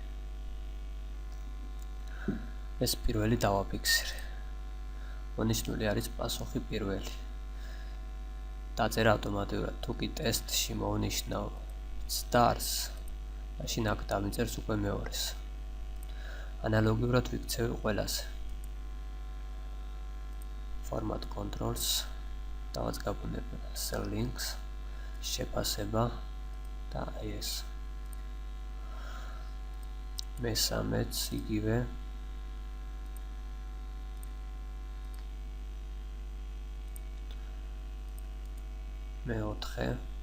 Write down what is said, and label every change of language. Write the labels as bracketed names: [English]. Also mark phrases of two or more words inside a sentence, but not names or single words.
[Georgian] ეს პირველი დავაფიქსირე. მონიშნული არის პასუხი პირველი. დაწერა ავტომატურად თუ კი ტესტში მოვნიშნავ მცდარს, მაშინ აქ დამიწერს უკვე მეორეს. ანალოგიურად ვიქცევი ყველაზე. [English] Format controls, დავაწყაბუნებ cell links, [Georgian] შეფასება და ეს. მესამეც იგივე. მეოთხე.